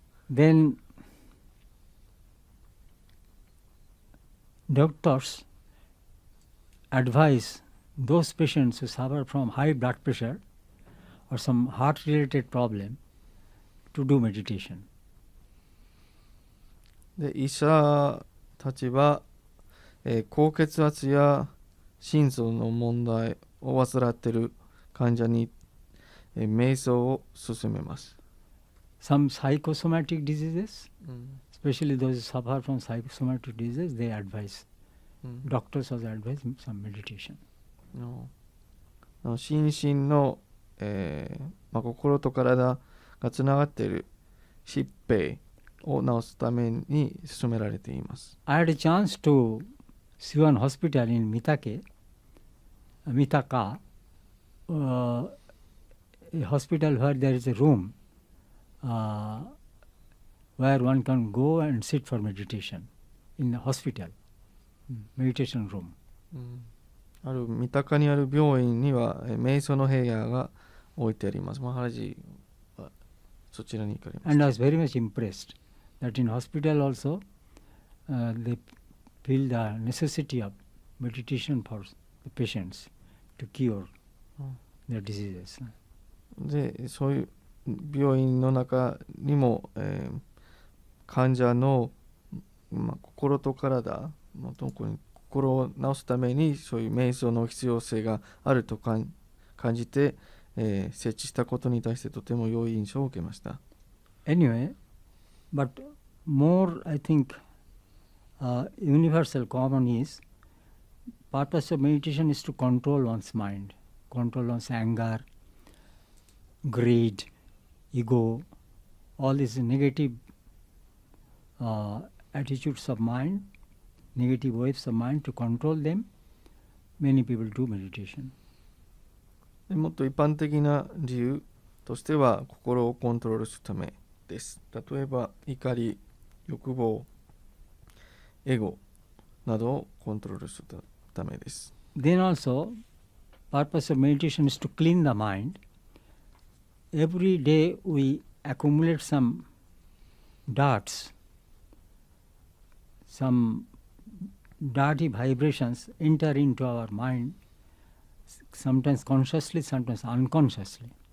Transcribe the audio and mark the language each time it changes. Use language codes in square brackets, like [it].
[en] Then doctors advise those patients who suffer from high blood pressure or some heart-related problem to do meditation. [ja] で、医者たちは、高血圧や心臓の問題を患っている患者に、瞑想を勧めます。 [en] Some psychosomatic diseases, especially those who suffer from psychosomatic diseases, they advise. Doctors also advise some meditation. [ja] 心身の、心と体がつながっている疾病を治すために勧められています。 [en] I had a chance to see one hospital in Mitaka, a hospital where there is a room where one can go and sit for meditation in the hospital, meditation room. [ja] ある三鷹にある病院には瞑想の部屋が置いてあります。マハラジはそちらに行かれました。 [en] And I was very much impressed that in hospital also they feel the necessity of meditation for the patients to cure their diseases. [ja] で、そういう病院の中にも、患者の、心と体、特に心を治すためにそういう瞑想の必要性があると感じて、設置したことに対してとても良い印象を受けました。 [en] Anyway, but more I think universal common is purpose of meditation is to control one's mind, control one's anger, greed, ego, all these negative attitudes of mind, negative waves of mind, to control them. Many people do meditation. [ja] もっと一般的な理由としては心をコントロールするためです。例えば怒り、欲望、エゴなどをコントロールするためです。 [en] Then also, purpose of meditation is to clean the mind. Every day we accumulate some darts, some dirty vibrations enter into our mind, sometimes consciously, sometimes unconsciously.